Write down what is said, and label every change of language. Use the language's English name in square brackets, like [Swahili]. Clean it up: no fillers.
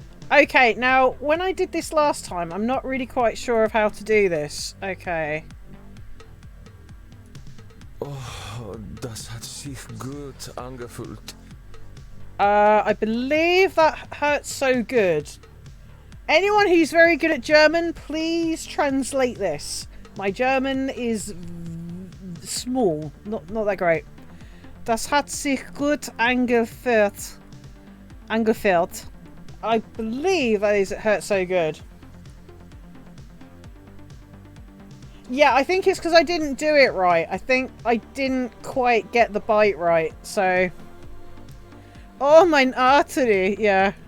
[English] Okay, now, when I did this last time, I'm not really quite sure of how to do this. Okay. [German] Oh, das hat sich gut angefühlt. [English] I believe that hurts so good. Anyone who's very good at German, please translate this. My German is small, not that great. [German] Das hat sich gut angefühlt. [English] I believe that is, it hurts so good. Yeah, I think it's because I didn't do it right. I think I didn't quite get the bite right, so... Oh, mein artery, yeah.